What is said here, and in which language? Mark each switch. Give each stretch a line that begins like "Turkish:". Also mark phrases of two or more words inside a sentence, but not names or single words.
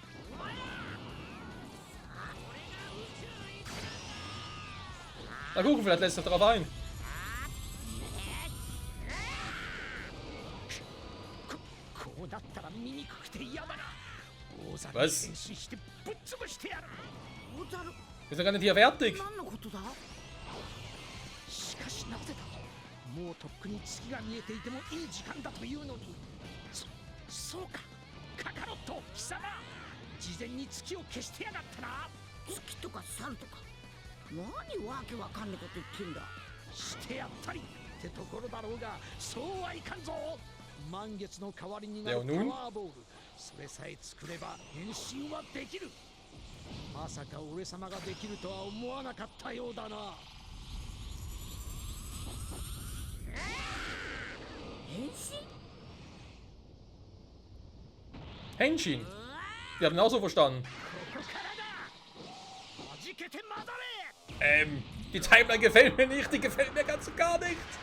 German: Na gucken, vielleicht lässt er darauf ein. Was? Ist er gar nicht hier fertig?
Japanese: しかしなぜだ。もうとっくに月が見えていてもいい時間だというのに。そうか、カカロット貴様。事前に月を消してやがったな。月とか猿とか何わけわかんねえこと言ってんだ。してやったりってところだろうが、そうはいかんぞ。満月の代わりになるパワーボール、それさえ作れば変身はできる。まさか俺様ができるとは思わなかったようだな。変身？
German: Henshin. Wir haben ihn auch so verstanden. Die Timeline gefällt mir nicht, die gefällt mir ganz und gar nicht.